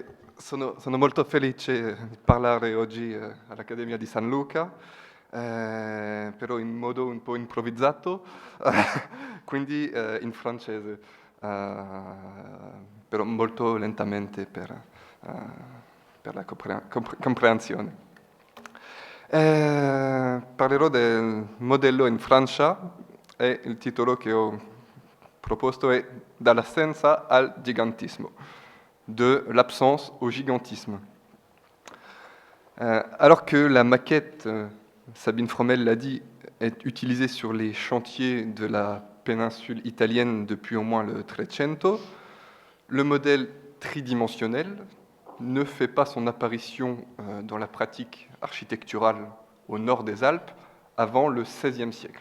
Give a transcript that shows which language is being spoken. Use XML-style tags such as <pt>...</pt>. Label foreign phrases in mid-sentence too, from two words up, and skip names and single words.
<it>Sono molto felice di parlare oggi all'Accademia di San Luca, però in modo un po' improvvisato, quindi in francese, però molto lentamente eh, per la comprensione. Parlerò del modello in Francia e il titolo che ho proposto è Dall'assenza al gigantismo,</it> <fr>de l'absence au gigantisme. Alors que la maquette, Sabine Fromel l'a dit, est utilisée sur les chantiers de la péninsule italienne depuis au moins le Trecento, le modèle tridimensionnel ne fait pas son apparition dans la pratique architecturale au nord des Alpes avant le XVIe siècle.</fr>